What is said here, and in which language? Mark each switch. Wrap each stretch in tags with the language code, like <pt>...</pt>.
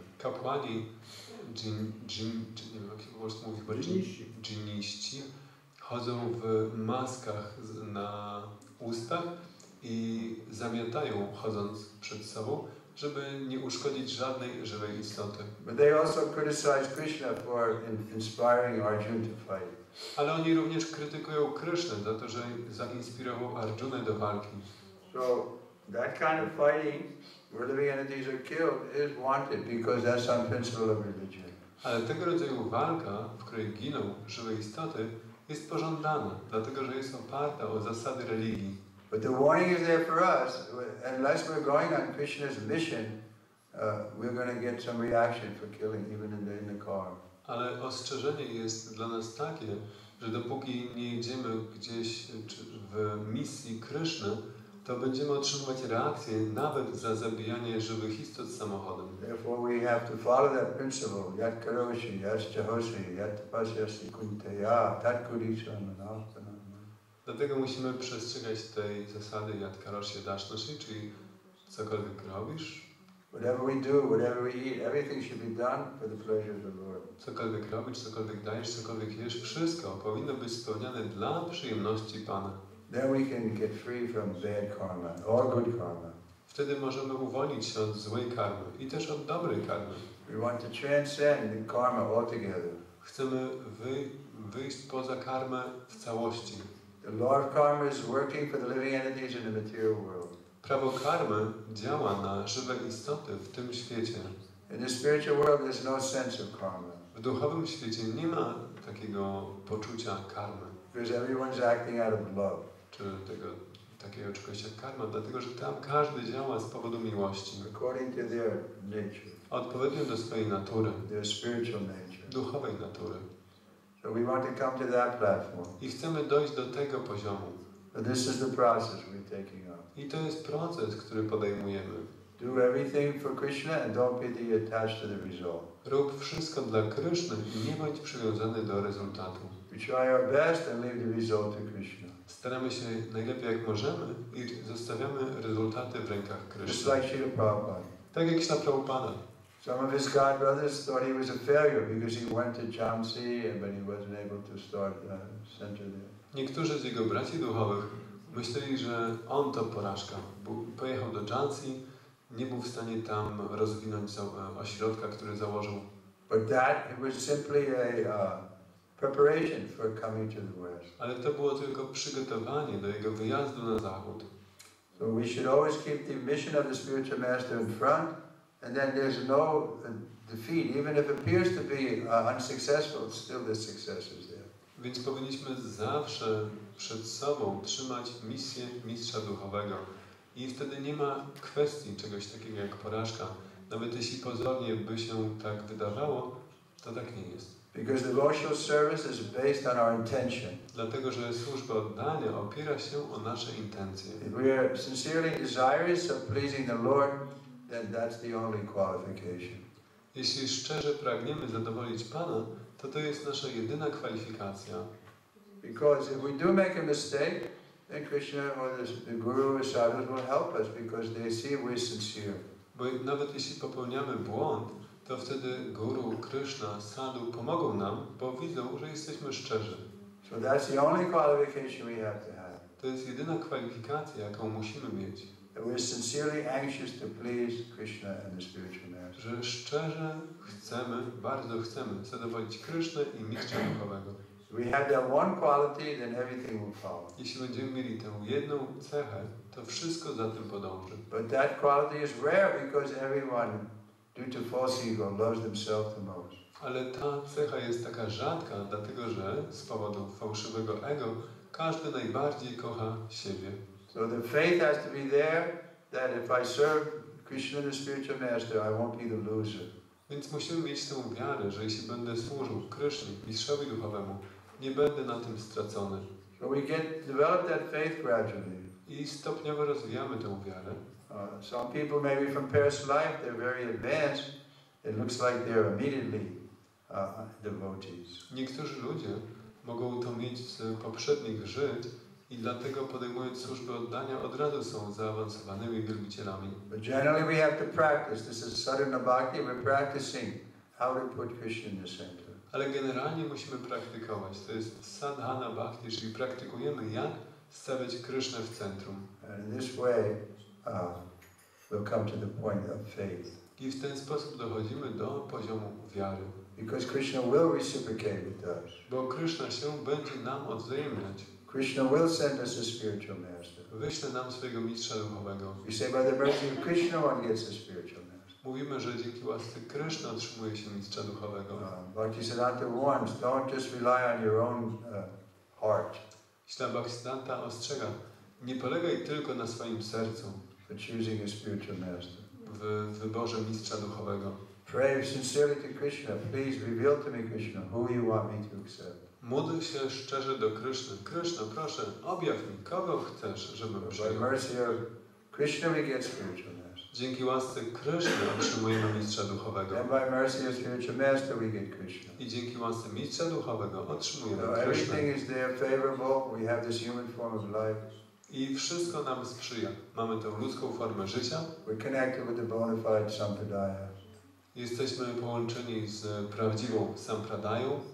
<pl>Kapłani, nie wiem jak po polsku mówi, dżiniści, chodzą w maskach na ustach i zamiatają chodząc przed sobą, żeby nie uszkodzić żadnej żywej istoty.</pl> <en>But they also criticize Kryszna for inspiring Arjuna to fight.</en> <pl>Ale oni również krytykują Krysznę za to, że zainspirował Arjunę do walki.</pl> <en>So that kind of fighting, where living entities are killed, is wanted because that's on principle of religion.</en> <pl>Ale tego rodzaju walka, w której giną żywe istoty, jest pożądana, dlatego że jest oparta o zasady religii.</pl> <en>But the warning is there for us. Unless we're going on Krishna's mission, we're going to get some reaction for killing, even in the car.</en> <pl>Ale ostrzeżenie jest dla nas takie, że dopóki nie jedziemy gdzieś w misji Kryszny, to będziemy otrzymywać reakcję nawet za zabijanie żywych istot samochodem.</pl> <en>Therefore we have to follow that principle.</en> <sa>Yat karoshi, yat jahoshi, yat pasyasi kunteya, tat kurisham.</sa> <pl>Dlatego musimy przestrzegać tej zasady</pl> <sa>yat karoshi dashnashi,</sa> <pl>czyli cokolwiek robisz,</pl> <en>whatever we do, whatever we eat, everything should be done for the pleasure of the Lord.</en> <pl>Cokolwiek robisz, cokolwiek dajesz, cokolwiek jesz, wszystko powinno być spełniane dla przyjemności Pana.</pl> <en>Then we can get free from bad karma or good karma.</en> <pl>Wtedy możemy uwolnić się od złej karmy i też od dobrej karmy.</pl> <en>We want to transcend the karma altogether.</en> <pl>Chcemy wyjść poza karmę w całości.</pl> <en>The law of karma is working for the living entities in the material world.</en> <pl>Prawo karmy działa na żywe istoty w tym świecie.</pl> <en>In the spiritual world there's no sense of karma.</en> <pl>W duchowym świecie nie ma takiego poczucia karmy.</pl> <en>Because everyone's acting out of love.</en> <pl>Czy takiego czegoś jak karma, dlatego że tam każdy działa z powodu miłości.</pl> <en>According to their nature.</en> <pl>Odpowiednio do swojej natury.</pl> <en>Their spiritual nature.</en> <pl>Duchowej natury.</pl> <en>So we want to come to that platform.</en> <pl>I chcemy dojść do tego poziomu.</pl> <en>But this is the process we're taking on.</en> <pl>I to jest proces, który podejmujemy.</pl> <en>Do everything for Krishna and don't be attached to the result.</en> <pl>Rób wszystko dla Kryszny i nie bądź przywiązany do rezultatu.</pl> <en>We try our best and leave the result to Krishna.</en> <pl>Staramy się najlepiej jak możemy i zostawiamy rezultaty w rękach</pl> <en>Just</en> <pl>Kryszny.</pl> <en>like Srila Prabhupada.</en> <pl>Tak jak Śla Prabhupada.</pl> <en>Some of his god brothers thought he was a failure because he went to Jhansi, but he wasn't able to start a center there.</en> <pl>Niektórzy z jego braci duchowych myśleli, że on to porażka. Pojechał do Jhansi, nie był w stanie tam rozwinąć ośrodka, który założył.</pl> <en>But it was simply a preparation for coming to the West.</en> <pl>Ale to było tylko przygotowanie do jego wyjazdu na zachód.</pl> <en>So we should always keep the mission of the spiritual master in front, and then there's no defeat. Even if it appears to be unsuccessful, still the success is there.</en> <pl>Więc powinniśmy zawsze przed sobą trzymać misję mistrza duchowego. I wtedy nie ma kwestii czegoś takiego jak porażka. Nawet jeśli pozornie by się tak wydawało, to tak nie jest.</pl> <en>Because devotional service is based on our intention.</en> <pl>Dlatego, że służba oddania opiera się o nasze intencje.</pl> <en>If we are sincerely desirous of pleasing the Lord, then that's the only qualification.</en> <pl>Jeśli szczerze pragniemy zadowolić Pana, to jest nasza jedyna kwalifikacja.</pl> <en>Because if we do make a mistake, then Krishna or the Guru or sadhus will help us because they see we're sincere.</en> <pl>Bo nawet jeśli popełniamy błąd, to wtedy Guru, Kryszna, sadhu pomogą nam, bo widzą, że jesteśmy szczerzy.</pl> <en>So that's the only qualification we have to have.</en> <pl>To jest jedyna kwalifikacja, jaką musimy mieć.</pl> <en>That we're sincerely anxious to please Krishna and the spiritual master.</en> <pl>Że szczerze bardzo chcemy zadowolić Krysznę i mistrza duchowego.</pl> <en>If we have that one quality, then everything will follow.</en> <pl>Jeśli będziemy mieli tę jedną cechę, to wszystko za tym podąży.</pl> <en>But that quality is rare because everyone, due to false ego, loves themselves the most.</en> <pl>Ale ta cecha jest taka rzadka, dlatego że z powodu fałszywego ego każdy najbardziej kocha siebie.</pl> <en>So the faith has to be there that if I serve Krishna, the spiritual master, I won't be the loser.</en> <pl>Więc musimy mieć tę wiarę, że jeśli będę służył Krysznie, mistrzowi duchowemu, nie będę na tym stracony.</pl> <en>So we develop that faith gradually.</en> <pl>I stopniowo rozwijamy tę wiarę.</pl> <en>Some people maybe from past life, they're very advanced. It looks like they're immediately devotees.</en> <pl>Niektórzy ludzie mogą to mieć z poprzednich żyć i dlatego podejmując służbę oddania od razu są zaawansowanymi wielbicielami.</pl> <en>But generally we have to practice. This is sadhana bhakti. We're practicing how to put Krishna in the center.</en> <pl>Ale generalnie musimy praktykować. To jest sadhana bhakti, czyli praktykujemy jak stawiać Krysznę w centrum.</pl> <en>And in this way we'll come to the point of faith.</en> <pl>I w ten sposób dochodzimy do poziomu wiary.</pl> <en>Because Krishna will reciprocate with us.</en> <pl>Bo Kryszna się będzie nam odwzajemniać.</pl> <en>Krishna will send us a spiritual master.</en> <pl>Wyśle nam swojego mistrza duchowego.</pl> <en>We say by the mercy of Krishna one gets a spiritual master.</en> <pl>Mówimy, że dzięki łasce Kryszny otrzymuje się mistrza duchowego.</pl> <en>Bhaktisiddhanta warns, don't just rely on your own heart.</en> <pl>Śla Bhaktisiddhanta ostrzega, nie polegaj tylko na swoim sercu</pl> <en>For choosing a spiritual master.</en> <pl>w wyborze mistrza duchowego.</pl> <en>Pray sincerely to Krishna. Please reveal to me, Krishna, who you want me to accept.</en> <pl>Módl się szczerze do Kryszny. Kryszno, proszę, objaw mi, kogo chcesz, żebym</pl> <en>By</en> <pl>przyjął.</pl> <en>mercy of Krishna we get spiritual master.</en> <pl>Dzięki łasce Kryszny otrzymujemy mistrza duchowego.</pl> <en>And by mercy of spiritual master we get Krishna.</en> <pl>I dzięki łasce mistrza duchowego otrzymujemy</pl> <en>So</en> <pl>Krysznę.</pl> <en>everything is there favorable. We have this human form of life.</en> <pl>I wszystko nam sprzyja. Mamy tę ludzką formę życia.</pl> <en>We're connected with the bona fide sampradaya.</en> <pl>Jesteśmy połączeni z prawdziwą sampradają.</pl>